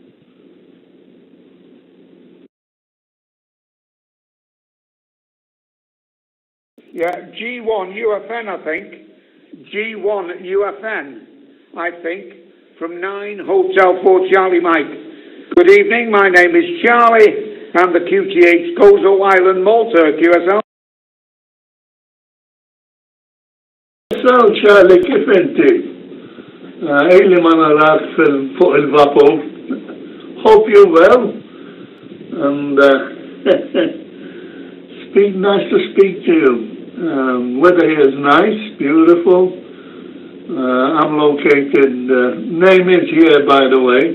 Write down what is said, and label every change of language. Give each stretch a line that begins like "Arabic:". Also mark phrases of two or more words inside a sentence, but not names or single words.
English: Yeah, G1 UFN, I think. G1 UFN, I think, from 9 Hotel 4 Charlie Mike. Good evening, my name is Charlie. I'm the QTH Gozo Island Malta QSL.
Maltese: So Charlie, kif inti? Ili ma narak fuq il-vapor.
English: Hope you're well. And nice to speak to you. Weather here is nice, beautiful. I'm located, name is here by the way.